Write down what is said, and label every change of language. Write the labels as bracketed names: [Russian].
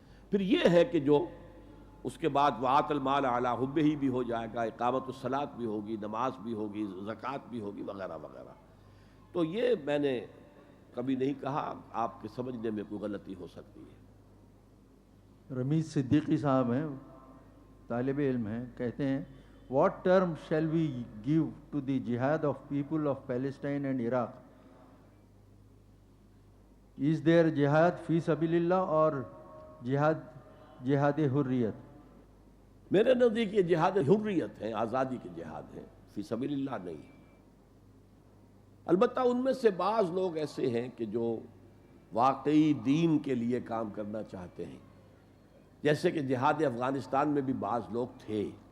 [Urdu] پھر یہ ہے کہ جو اس کے بعد [Arabic] وَآتَ الْمَالَ عَلَىٰ حُبِّهِ [Urdu] بھی ہو جائے گا، اقامت الصلاۃ بھی ہوگی، نماز بھی ہوگی، زکوٰۃ بھی ہوگی، وغیرہ وغیرہ. تو یہ میں نے کبھی نہیں کہا، آپ کے سمجھنے میں کوئی غلطی ہو سکتی ہے. رمیز صدیقی صاحب ہیں، طالب علم ہیں، کہتے ہیں [English] What term shall we give to the jihad of people of Palestine and Iraq? Is there jihad فی سبیل اللہ [Urdu] اور جہاد حریت؟ میرے نزدیک یہ جہاد حریت ہے، آزادی کی جہاد ہے، فی سبیل اللہ نہیں. البتہ ان میں سے بعض لوگ ایسے ہیں کہ جو واقعی دین کے لیے کام کرنا چاہتے ہیں، جیسے کہ جہاد افغانستان میں بھی بعض لوگ تھے.